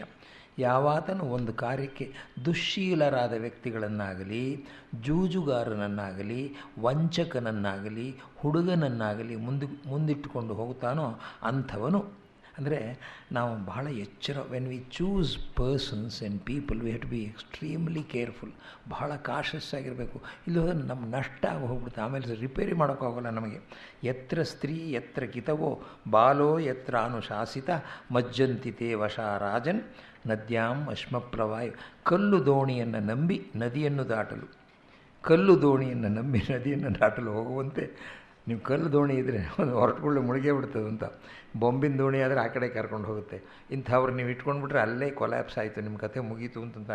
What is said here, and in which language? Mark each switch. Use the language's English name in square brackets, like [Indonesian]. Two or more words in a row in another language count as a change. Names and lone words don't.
[Kannada] ಯಾವಾತನು ಒಂದು ಕಾರ್ಯಕ್ಕೆ ದುಶ್ಶೀಲರಾದ ವ್ಯಕ್ತಿಗಳನ್ನಾಗಲಿ, ಜೂಜುಗಾರನನ್ನಾಗಲಿ, ವಂಚಕನನ್ನಾಗಲಿ, ಹುಡುಗನನ್ನಾಗಲಿ ಮುಂದಿಟ್ಟುಕೊಂಡು ಹೋಗ್ತಾನೋ ಅಂಥವನು, ಅಂದರೆ ನಾವು ಬಹಳ ಎಚ್ಚರ. [English] When we choose persons and people we have to be extremely careful. [Kannada] ಬಹಳ ಕಾಷಸ್ ಆಗಿರಬೇಕು. ಇಲ್ಲಿ ಹೋದರೆ ನಮ್ಮ ನಷ್ಟ ಆಗಿ ಹೋಗ್ಬಿಡುತ್ತೆ, ಆಮೇಲೆ ರಿಪೇರಿ ಮಾಡೋಕ್ಕಾಗಲ್ಲ ನಮಗೆ. [Sanskrit] ಯತ್ರ ಸ್ತ್ರೀ ಯತ್ರ ಕಿತವೋ ಬಾಲೋ ಯತ್ರ ಅನುಶಾಸಿತ ಮಜ್ಜಂತಿ ತೇ ವಶ ರಾಜನ್ ನದ್ಯಾಂ ಅಶ್ಮಪ್ಲವಾಯು. [Kannada] ಕಲ್ಲು ದೋಣಿಯನ್ನು ನಂಬಿ ನದಿಯನ್ನು ದಾಟಲು ಹೋಗುವಂತೆ ನೀವು ಕಲ್ಲು ದೋಣಿ ಇದ್ದರೆ ಒಂದು ಹೊರಟುಕೊಳ್ಳೆ ಮುಳುಗೇ ಬಿಡ್ತದೆ ಅಂತ. ಬೊಂಬಿನ ದೋಣಿ ಆದರೆ ಆ ಕಡೆ ಕರ್ಕೊಂಡು ಹೋಗುತ್ತೆ. ಇಂಥವ್ರು ನೀವು ಇಟ್ಕೊಂಡ್ಬಿಟ್ರೆ ಅಲ್ಲೇ ಕೊಲ್ಯಾಪ್ಸ್ ಆಯಿತು, ನಿಮ್ಮ ಕಥೆ ಮುಗೀತು ಅಂತಾನೆ.